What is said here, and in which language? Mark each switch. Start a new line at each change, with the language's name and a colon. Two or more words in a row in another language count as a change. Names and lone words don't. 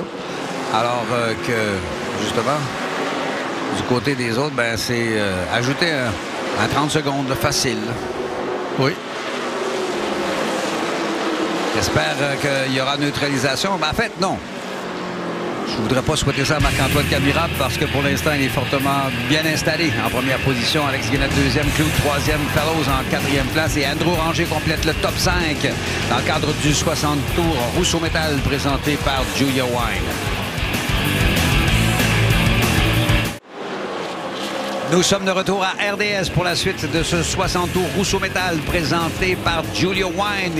French: Alors que, justement, du côté des autres, ben, c'est ajouté à 30 secondes facile. Oui. J'espère qu'il y aura neutralisation. Ben, en fait, non. Je ne voudrais pas souhaiter ça à Marc-Antoine Camiran parce que pour l'instant, il est fortement bien installé en première position. Alex Guénette, 2e, Clout, 3e, Fellows en 4e place. Et Andrew Ranger complète le top 5 dans le cadre du 60 tours Rousseau Métal présenté par Julia Wine. Nous sommes de retour à RDS pour la suite de ce 60 tours Rousseau Métal présenté par Julia Wine.